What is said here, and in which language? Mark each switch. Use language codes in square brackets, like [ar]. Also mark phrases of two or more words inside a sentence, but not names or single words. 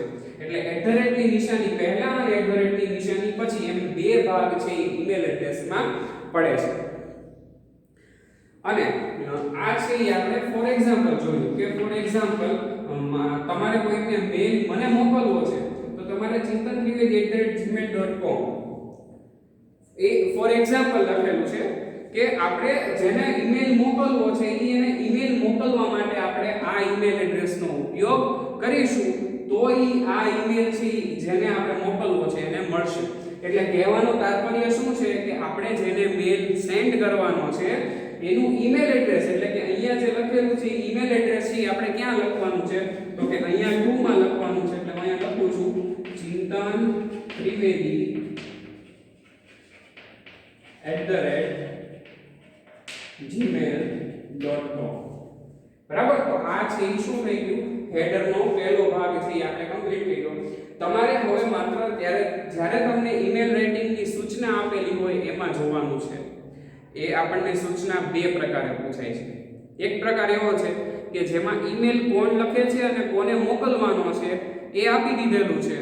[gu] એટલે @ ની નિશાની પહેલા અને @ ની નિશાની પછી એમ બે ભાગ છે એ [en] email addressમાં [gu] પડે છે. અને આ છે એ આપણે [en] for example [gu] જોયું કે [en] for example [gu] તમારે કોઈને મેલ મને મોકલવો છે તો તમારે chintantrivedi@gmail.com એ [en] for example [gu] લખેલું છે કે આપણે જેને ઈમેલ મોકલવો છે એને ઈમેલ મોકલવા માટે આપણે આ [en] email addressનો [gu] ઉપયોગ કરીશું તો આ ઈમેલ છે જેને આપણે મોકલવો છે એને મળશે. એટલે કહેવાનો તાત્પર્ય શું છે કે આપણે જેને [en] mail send [gu] કરવાનો છે એનું [en] email address [gu] એટલે કે અહીંયા જે લખેલું છે [en] email address [gu] છે આપણે ક્યાં લખવાનું છે? તો કે અહીંયા 2 માં લખવાનું છે. એટલે અહીંયા લખું છું chintantrivedi@gmail.com. બરાબર. તો આ છે એ શું થઈ ગયું? હેડર નો પહેલો ભાગ છે એ આપણે કમ્પ્લીટ કર્યો. તમારે હવે માત્ર જ્યારે તમને [en] email writingની [gu] સૂચના આપેલી હોય એમાં જોવાનું છે. એ આપણને સૂચના બે પ્રકારે પૂછાય છે. એક પ્રકાર એવો છે કે જેમાં ઈમેલ કોણ લખે છે અને કોને મોકલવાનો છે એ આપી દીધેલું છે.